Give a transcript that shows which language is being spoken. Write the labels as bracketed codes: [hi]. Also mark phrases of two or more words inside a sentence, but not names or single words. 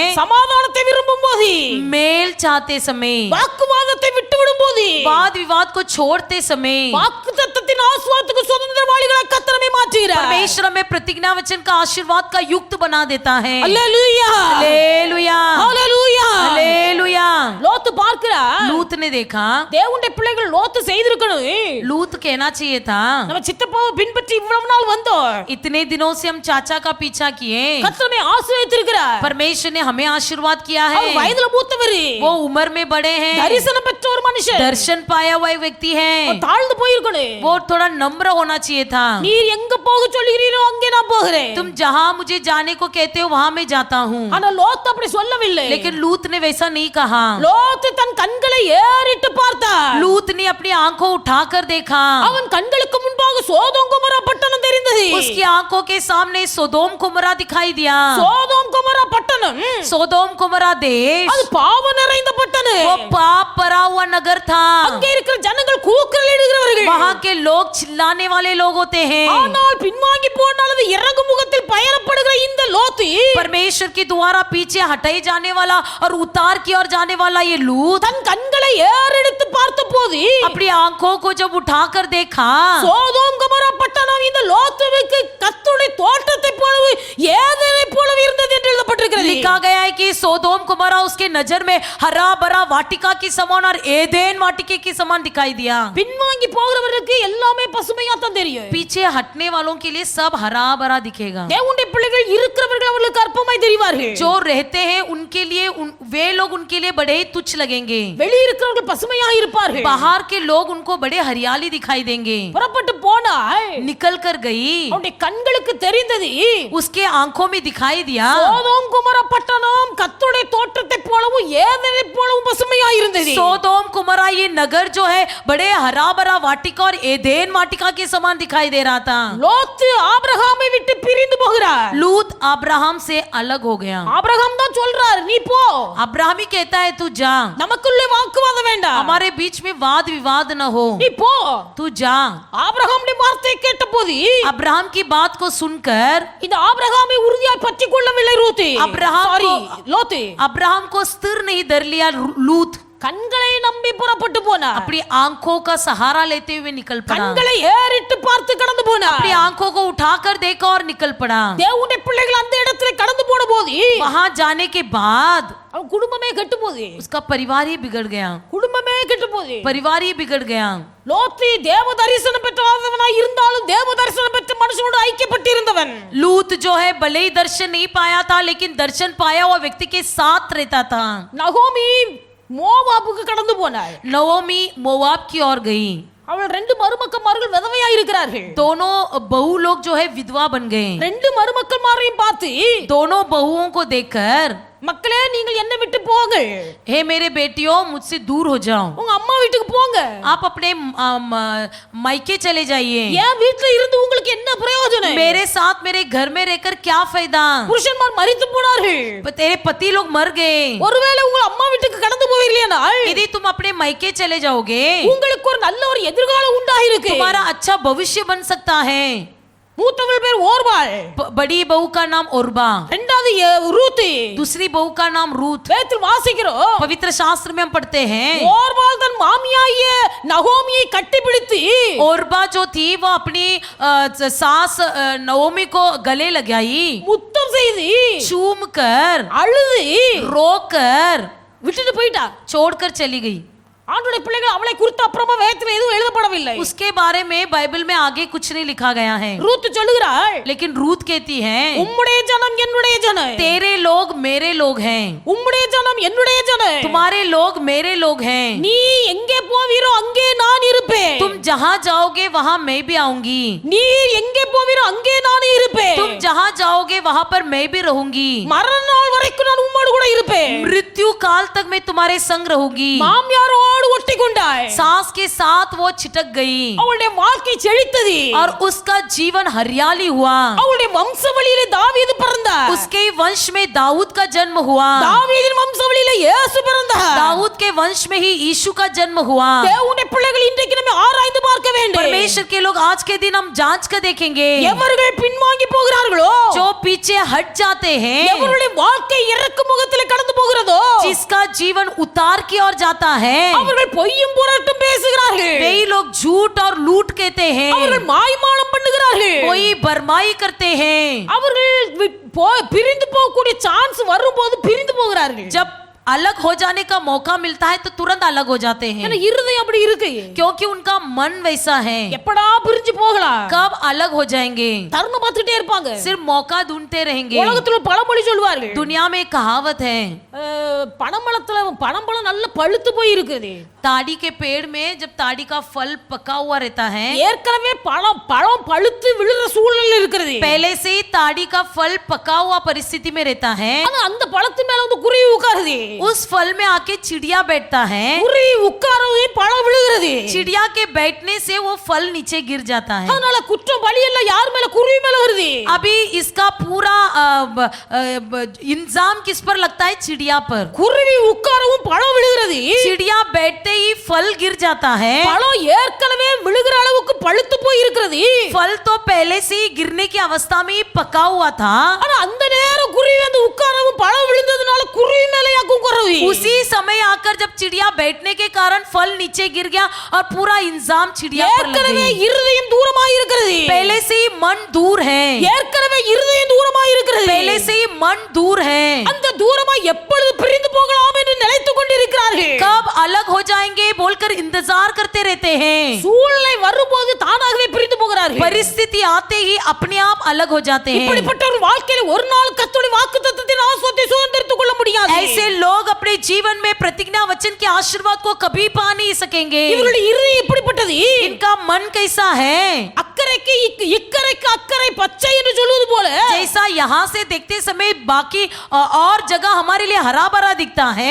[ta] சமாதானத்தை விரும்பும் போது, [hi] मेल चाहते समय, [ta] வாக்குவாதத்தை விட்டுவிடும் போது, [hi] वाद विवाद को छोड़ते समय, [ta] வாக்குத்தத்தத்தின் ஆசீர்வாதத்துக்கு சுதந்திரவாளிகளாய் கர்த்தர் நம்மை மாற்றுகிறார். [hi] परमेश्वर हमें प्रतिज्ञा वचन का आशीर्वाद का युक्त बना देता है। [ta] அல்லேலூயா, [hi] हालेलुया, [ta] அல்லேலூயா. [hi] हालेलुया। [ta] லோத்து பார்க்கிறார், [hi] लूत ने देखा, [ta] தேவனுடைய பிள்ளைகள் லோத்து செய்திருக்கணும், [hi] लूत कहना चाहिए था, [ta] நம்ம சித்தப்பாவை பின்பற்றி இவ்வளவு நாள் வந்தோம், [hi] इतने दिनों से हम चाचा का पीछा किए, [ta] கர்த்தர் நம்மை ஆசீர்வதித்திருக்கிறார். [hi] परमेश्वर ने हमें आशीर्वाद किया [ta] அவர் [hi] है। [ta] வயதுல மூத்தவர், [hi] वो उम्र में बड़े हैं, [ta] தரிசனம் பெற்ற ஒரு மனுஷன், [hi] दर्शन पाया हुआ एक व्यक्ति है, [ta] தாழ்ந்து போயிருக்கணும். [hi] वो थोड़ा नम्र होना चाहिए था। [ta] நீர் எங்க போக சொல்லுகிறீரோ அங்கே நான் போகிறேன். [hi] तुम जहाँ मुझे जाने को कहते हो वहाँ मैं जाता हूँ, [ta] ஆனா லோத்து அப்படி சொல்லவில்லை. [hi] लेकिन लूत ने वैसा नहीं कहा। [ta] லோத்து தன் கண்களை ஏறிட்டு பார்த்தார். [hi] लूत ने अपनी आंखों उठाकर देखा, [ta] அவன் கண்களுக்கு முன்பாக சோதோம் கொமோரா பட்டணம் தெரிந்தது. [hi] उसकी आंखों के सामने सोदोम कुमरा दिखाई दिया। [ta] சோதோம் கொமோரா பட்டணம் [hi] सोदोम कुमरा देश [ta] அது பாவம் நிறைந்த பட்டணம். [hi] वो पाप भरा हुआ नगर था, [ta] அங்கே இருக்கிற ஜனங்கள் கூக்குரலிடுகிறவர்கள். [hi] वहाँ के लोग चिल्लाने वाले लोग होते हैं। [ta] ஆனால் பின்வாங்கி போனால் அது இறங்கு முகத்தில் பயணப்படுகிற இந்த லோத்து, [hi] परमेश्वर के द्वारा पीछे हटाए जाने वाला और उतार की ओर जाने वाला ये लूत [ta] தன் கண்களை ஏறெடுத்து பார்த்தபோது [hi] अपनी आंखों को जब उठाकर देखा, [ta] சோதோம் கொமோரா பட்டணம் இந்த லோத்துவுக்கு கர்த்தருடைய தோட்டத்தை போலவே ஏதேனை போலவே இருந்தது என்று எழுதப்பட்டிருக்கிறது. [hi] लिखा गया है कि सोदोम कुमारा उसके नजर में हरा भरा वाटिका की समान और एदेन वाटिके की समान दिखाई दिया। [ta] பின்வாங்கி போகிறவர்களுக்கு எல்லாமே பசுமையா தான் தெரியும். [hi] पीछे हटने वालों के लिए सब हरा भरा दिखेगा। [ta] தேவனுடைய பிள்ளைகள் இருக்கிறவர்கள் அவர்களுக்கு அற்பமாய் தெரிவார்கள். [hi] जो रहते हैं उनके लिए वे लोग उनके लिए बड़े ही तुच्छ लगेंगे। [ta] வெளியே இருக்கிறவர்கள் பசுமையாக இருப்பார்கள். [hi] बाहर के लोग उनको बड़े हरियाली दिखाई देंगे। [ta] புறப்பட்டு போனாய், [hi] निकल कर गई, [ta] அவனுடைய கண்களுக்கு தெரிந்தது [hi] उसके आंखों में दिखाई दिया [ta] சோதோம் கொமோரா பட்டணம் கர்த்தருடைய தோட்டத்தை போலவும் ஏதேனை போலவும் பசுமையாக இருந்தது. [hi] सोदोम कुमारा ये नगर जो है बड़े हरा भरा वाटिका और एदेन वाटिका के समान दिखाई दे रहा था। [ta] லோத்து ஆபிரகாமை விட்டு பிரிந்து போகிறார். [hi] लूत अब्राहम से अलग हो गया। [ta] ஆபிரகாம் தான் சொல்றார், நீ போ, [hi] अब्राहम ही कहता है तू जा, [ta] நமக்குள்ளே வாக்குவாதம் வேண்டாம், [hi] हमारे बीच में वाद विवाद न हो, [ta] நீ போ. [hi] तू जा। [ta] ஆபிரகாமுடைய வார்த்தையை கேட்டபோது [hi] अब्राहम की बात को सुनकर [ta] இந்த ஆபிரகாமை உறுதியாய் பற்றிக் கொள்ளவில்லை ரூத், அப்ரஹாம் சாரி [hi] को- [ta] லோத்து. [hi] अब्राहम को स्थिर नहीं धर लिया लूत। [ta] கண்களை நம்பி புறப்பட்டு போனார். [hi] अपनी आंखों का सहारा लेते हुए निकल पड़ा, [ta] கண்களை ஏறிட்டு பார்த்து கடந்து போனார். [hi] अपनी आंखों को उठाकर देखा और निकल पड़ा। [ta] தேவனுடைய பிள்ளைகள் அந்த இடத்துல கடந்து போன போது [hi] वहां जाने के बाद [ta] அவன் குடும்பமே கெட்டு போகுது. [hi] उसका परिवार ही बिगड़ गया, [ta] குடும்பமே கெட்டு போகுது. [hi] परिवार ही बिगड़ गया। [ta] லோத்து தேவ தரிசனம் பெற்றவனாய் இருந்தாலும் தேவ தரிசனம் பெற்ற மனுஷனோடு ஐக்கியப்பட்டு இருந்தவன். [hi] लूत जो है भले ही दर्शन नहीं पाया था, लेकिन दर्शन पाया हुआ व्यक्ति के साथ रहता था। [ta] நகோமி மோவாபுக்கு கடந்து போனாள். [hi] नवोमी मोवाब की ओर गई। [ta] அவள் ரெண்டு மருமக்கமார்கள் விதவையா இருக்கிறார்கள். [hi] दोनों बहू लोग जो है विधवा बन गए। [ta] ரெண்டு மருமக்கமாரையும் பார்த்து [hi] दोनों बहुओं को देखकर, [ta] மக்களே நீங்கள் என்ன விட்டு போங்க, [hi] हे मेरे बेटियों मुझसे दूर हो जाओ, [ta] உங்க அம்மா வீட்டுக்கு போங்க, [hi] आप अपने मायके चले जाइए, [ta] என் வீட்டுல இருந்து உங்களுக்கு என்ன பிரயோஜனம், [hi] मेरे साथ मेरे घर में रहकर क्या फायदा, [ta] புருஷன்மார் மரித்து போனார்கள், [hi] तेरे पति लोग मर गए। [ta] ஒருவேளை உங்க அம்மா வீட்டுக்கு கடந்து போவீர்களேனால் [hi] यदि तुम अपने मायके चले जाओगे, [ta] உங்களுக்கு ஒரு நல்ல ஒரு எதிர்காலம் உண்டாயிருக்கு. [hi] तुम्हारा अच्छा भविष्य बन सकता है। [ta] மூத்தவள் பேர் ஓர்பாள், [hi] बड़ी बहू का नाम ओरबा, [ta] இரண்டாவது ரூத், [hi] दूसरी बहू का नाम रूत। [ta] வேதத்தில் வாசிக்கிறோம், [hi] पवित्र शास्त्र में हम पढ़ते हैं, [ta] ஓர்பாள் தன் மாமியாகிய நகோமியை கட்டிப்பிடித்து [hi] ओरबा जो थी वो अपनी सास नवोमी को गले लगाई, [ta] முத்தம் செய்து [hi] चूम कर, [ta] அழுது [hi] रोकर [ta] விட்டுட்டு போயிட்டா. [hi] छोड़कर चली गई। [ta] ஆண்டவருடைய பிள்ளைகள் அவளை குறித்து அப்புறமா வேதத்தில் எதுவும் எழுதப்படவில்லை. [hi] उसके बारे में बाइबल में आगे कुछ नहीं लिखा गया है, [ta] ரூத் சொல்லுகிறாள், [hi] लेकिन रूत कहती है, [ta] உம்முடைய ஜனம் என்னுடைய ஜனம், [hi] तेरे लोग मेरे लोग हैं, [ta] உம்முடைய ஜனம் என்னுடைய ஜனம், [hi] तुम्हारे लोग मेरे लोग हैं, [ta] நீ எங்கே போவீரோ அங்கே நான் இருப்பேன், [hi] तुम जहां जाओगे वहां मैं भी आऊंगी, [ta] நீ எங்கே போவீரோ அங்கே நான் இருப்பேன், [hi] तुम जहां जाओगे वहां पर मैं भी रहूंगी, [ta] மரண நாள் வரைக்கும் நான் உம்மோடு கூட இருப்பேன். [hi] मृत्यु काल तक मैं तुम्हारे संग रहूंगी। [ta] மாமியாரோடு ஒட்டி கொண்டாய், [hi] सास के साथ वो छिटक गई [ta] அவளுடைய வாழ்க்கை செழித்தது, [hi] और उसका जीवन हरियाली हुआ। [ta] அவளுடைய வம்சவழியிலே தாவீது பிறந்தார், [hi] उसके वंश में दाऊद का जन्म हुआ, [ta] தாவீதின் வம்சவழியிலே இயேசு பிறந்தார். [hi] दाऊद के वंश में ही यीशु का जन्म हुआ। [ta] தேவனுடைய பிள்ளைகள் இன்றைக்கு நம்ம ஆராய்ந்து பார்க்க வேண்டும். [hi] परमेश्वर के लोग आज के दिन हम जांच कर देखेंगे, [ta] எவர்கள் பின்வாங்கி போகிறார்களோ, [hi] जो पीछे हट जाते हैं, [ta] எவருடைய வாழ்க்கை இறக்கு முகத்திலே கடந்து போகிறதோ, [hi] जिसका जीवन उतार की ओर जाता है, [ta] அவர்கள் பொய்யும் புரட்டும் பேசுகிறார்கள், [hi] वही लोग झूठ और लूट कहते हैं, [ta] அவர்கள் மாய்மாலம் பண்ணுகிறார்கள், [hi] कोई बरमाई करते हैं। [ta] அவர்கள் பிரிந்து போகக்கூடிய சான்ஸ் வரும்போது பிரிந்து போகிறார்கள். [hi] जब अलग हो जाने का मौका मिलता है तो तुरंत अलग हो जाते हैं, [ta] ஏன்னா இருதயம் அப்படி இருக்கு. [hi] क्योंकि उनका मन वैसा है। [ta] எப்படா பிரிஞ்சு போகலாம், [hi] कब अलग हो जाएंगे, [ta] தருணம் பார்த்துட்டே இருப்பாங்க. [hi] सिर्फ मौका ढूंढते रहेंगे। [ta] உலகத்துல பழமொழி சொல்வார்கள், [hi] दुनिया में कहावत है, [ta] பனம்பழம் நல்ல பழுத்து போய் இருக்குது, [hi] ताड़ी के पेड़ में जब ताड़ी का फल पका हुआ रहता है, [ta] ஏற்கனவே பழம் பழுத்து விழுற சூழ்நிலை இருக்கிறது, [hi] पहले से ही ताड़ी का फल पका हुआ परिस्थिति में रहता है, [ta] ஆனா அந்த பழத்து மேல வந்து குருவி உட்காருது, [hi] उस फल में आके चिड़िया बैठता है, [ta] குருவி உட்காரவே பழம் விழுகிறது, [hi] चिड़िया के बैठने से वो फल नीचे गिर जाता है। [ta] அதனால குற்றம் பழி எல்லாம் யார் மேல, குருவி மேல வருது. [hi] अभी इसका पूरा इंजाम किस पर लगता है, चिड़िया पर। [ta] குருவி உட்காரவும் பழம் விழுகிறது, [hi] चिड़िया बैठते ही फल गिर जाता है, [ta] பழம் ஏற்கனவே விழுகிற அளவுக்கு பழுத்து போய் இருக்கிறது, [hi] फल तो पहले से ही गिरने की अवस्था में ही पका हुआ था, [ta] ஆனா அந்த நேரம் குருவி வந்து உட்காரவும் பழம் விழுந்ததுனால குருவி மேல யாக்கும் குருவி, [hi] उसी समय आकर जब चिड़िया बैठने के कारण फल नीचे गिर गया और पूरा इंजाम चिड़िया पर लग [ta] ஏற்கனவே [hi] गई। [ta] இருதயம் தூரமாய் இருக்கிறது, [hi] पहले से ही मन दूर है, [ta] ஏற்கனவே இருதயம் தூரமாய் இருக்கிறது, [hi] पहले से ही मन दूर है, [ta] அந்த தூரமாய் எப்பொழுது பிரிந்து போகலாம் என்று நினைத்துக் கொண்டிருக்கிறார்கள். [hi] कब अलग हो जाएंगे बोलकर इंतजार करते रहते हैं, [ta] சூழ்நிலை வரும்போது தானாகவே பிரிந்து போகிறார்கள். [hi] परिस्थिति आते ही अपने आप अलग हो जाते हैं। [ta] இப்படிப்பட்ட ஒரு வாழ்க்கையில ஒரு நாள் கர்த்தருடைய வாக்குத்தத்தத்தின் ஆசீர்வாதத்தை சுதந்திரித்துக் கொள்ள முடியாது. [hi] ऐसे लोग अपने जीवन में प्रतिज्ञा वचन के आशीर्वाद को कभी पा नहीं सकेंगे। [ta] இவர்களுடைய இருதயம் இப்படிப்பட்டது, [hi] इनका मन कैसा है, [ta] அக்கறைக்கு இக்கரைக்கு அக்கறை பச்சை என்று சொல்வது போல, [hi] जैसा यहाँ से देखते समय बाकी और जगह हमारे लिए हरा भरा दिखता है,